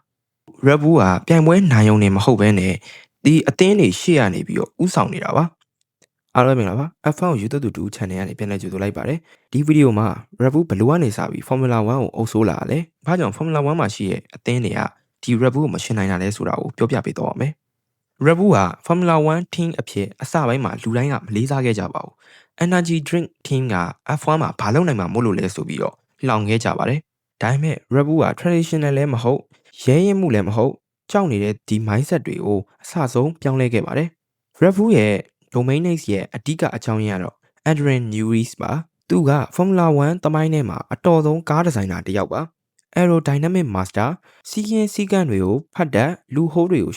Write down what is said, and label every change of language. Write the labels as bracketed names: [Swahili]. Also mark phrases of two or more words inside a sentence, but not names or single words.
[Burmese] ။ Red Bull ကပြိုင်ပွဲနိုင်ရုံနဲ့မဟုတ်ဘဲနဲ့ဒီအသင်းတွေရှေ့ရနေပြီးတော့ဥဆောင်နေတာပါ။အားလုံးမင်္ဂလာပါ F1 ကို YouTube တူ channel ကနေပြန်လည်ကြိုဆိုလိုက်ပါတယ်။ ဒီဗီဒီယိုမှာ Red Bull ဘယ်လိုကနေစပြီး Formula 1ကိုအုပ်စိုးလာလဲ။ဘာကြောင့် Formula 1မှာရှိတဲ့အသင်းတွေကဒီ Red Bull ကိုမရှင်းနိုင်တာလဲဆိုတာကိုပြောပြပေးတော့မယ်။ Red Bull က Formula 1 team အဖြစ်အစပိုင်းမှာလူတိုင်းကမလေးစားခဲ့ကြပါဘူး။ [English] Energy drink team [Burmese] က F1 မှာဘာလုပ်နိုင်မှာမို့လို့လဲဆိုပြီးတော့လှောင်ခဲ့ကြပါတယ်။ဒါပေမဲ့ Red Bull က traditional လည်းမဟုတ်ရဲရင်မှုလည်းမဟုတ်ကြောက်နေတဲ့ဒီ mindset တွေကိုအစဆုံးပြောင်းလဲခဲ့ပါတယ်။ Red Bull ရဲ့ [English] domain name [Burmese] ရဲ့အဓိ ကအကြောင်းရင်းကတော့ Adrian Newey ပါ။သူက Formula 1 သမိုင်းထဲမှာအတော်ဆုံးကားဒီဇိုင်နာတစ်ယောက်ပါ။ [English] Aerodynamic master [Burmese] စီးကင်းစည်းကမ်းတွေကိုဖတ်တတ်လူဟိုးတွေကို